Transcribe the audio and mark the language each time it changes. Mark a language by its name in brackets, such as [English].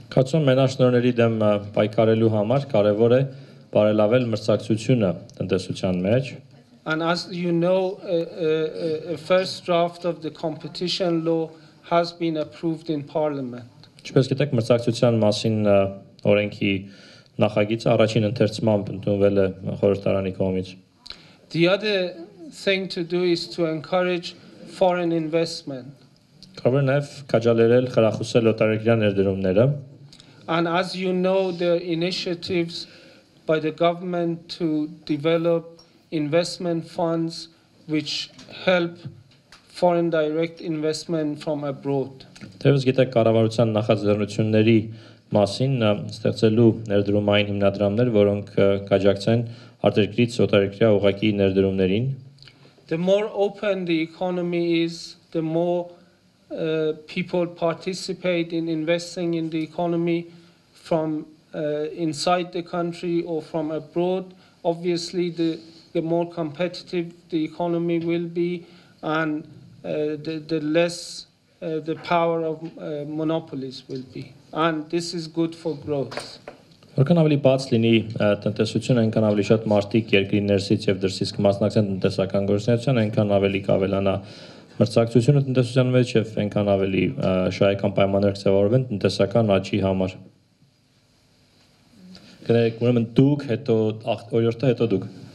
[Armenian] Կարծում եմ մենաշնորհների դեմ պայքարելու համար կարևոր է բարելավել մրցակցությունը տնտեսության մեջ։ [English] And as you know, a first draft of the competition law has been approved in Parliament. [Armenian] Ինչպես գիտեք, մրցակցության մասին օրենքի նախագիծը առաջին ընթերցմամբ ընդունվել է խորհրդարանի կողմից։ [English] The other thing to do is to encourage foreign investment. [Armenian] Կարող է նաև քաջալերել խրախուսել օտարերկրյա ներդրումները։ [English] And as you know, there are initiatives by the government to develop investment funds which help foreign direct investment from abroad. [Armenian] Թեև գիտեք կառավարության նախաձեռնությունների մասին ստեղծելու ներդրումային հիմնադրամներ, որոնք կաջակցեն արտերկրից օտարերկրյա ուղղակի ներդրումներին։ [English] The more open the economy is, the more people participate in investing in the economy from inside the country or from abroad. Obviously, the more competitive the economy will be, and the less the power of monopolies will be. And this is good for growth. [Armenian] Որքան ավելի բաց լինի տնտեսությունը, այնքան ավելի շատ մարդիկ երկրի ներսից եւ դրսից կմասնակցեն տնտեսական գործունեության, այնքան ավելի կավելանա մրցակցությունը տնտեսության մեջ եւ այնքան ավելի շահեկան պայմաններ կձևավորվեն տնտեսական աճի համար։ Կներեք, ուրեմն դուք, հետո օրիորդը, հետո դուք։